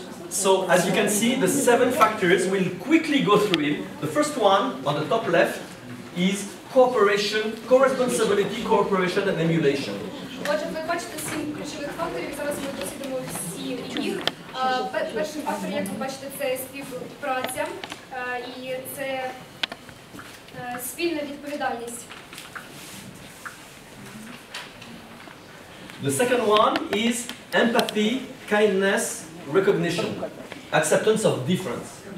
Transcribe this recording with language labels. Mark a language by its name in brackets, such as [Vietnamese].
[English] So as you can see, the 7 factors, we'll quickly go through it. The first one, on the top left, is cooperation, co-responsibility, cooperation and emulation. [Ukrainian] Отже, ви бачите 7 ключових факторів, зараз ми дослідимо всі їх. Перший фактор, як ви бачите, це співпраця і це спільна відповідальність. [English] The second one is empathy, kindness, recognition, acceptance of difference.